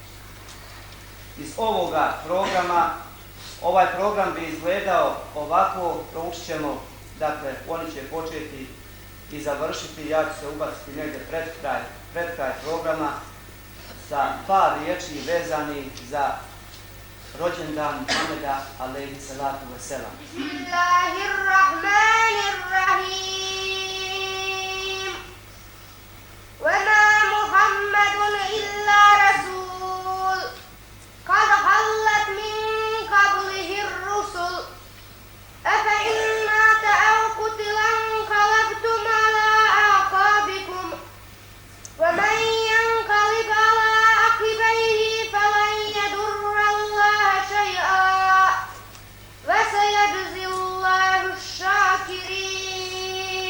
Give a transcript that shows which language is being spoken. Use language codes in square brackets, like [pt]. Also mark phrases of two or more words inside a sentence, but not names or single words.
[bs] Iz ovoga programa, ovaj program bi izgledao ovako, proučit ćemo, dakle, oni će početi i završiti, ja ću se ubaciti negdje pred kraj programa sa par riječi vezani za rođendan Muhameda [ar] عليه الصلاة والسلام. Bismillahirrahmanirrahim. وما محمد إلا رسول قد خلت من قبله الرسل أفإن مات أو قتل انقلبتم على أعقابكم ومن ينقلب على عقبيه فلن يضر الله شيئا وسيجزي الله الشاكرين.